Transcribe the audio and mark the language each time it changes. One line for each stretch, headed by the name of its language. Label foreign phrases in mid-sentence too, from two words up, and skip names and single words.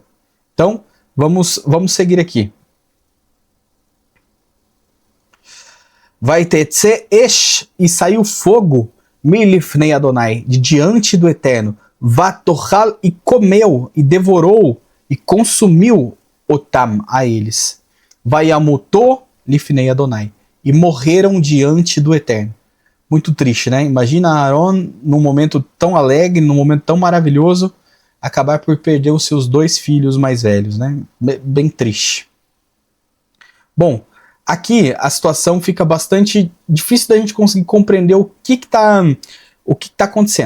Portuguese: Então, vamos seguir aqui.
Hebrew: ותצא אש,
Portuguese: e saiu fogo,
Hebrew: מלפני יהוה,
Portuguese: de diante do Eterno. Vatochal, e comeu, e devorou, e consumiu otam, a eles.
Hebrew: וימתו לפני יהוה,
Portuguese: e morreram diante do Eterno. Muito triste, né? Imagina Aaron, num momento tão alegre, num momento tão maravilhoso, acabar por perder os seus 2 filhos mais velhos, né? Bem triste. Bom, aqui a situação fica bastante difícil da gente conseguir compreender o que tá acontecendo.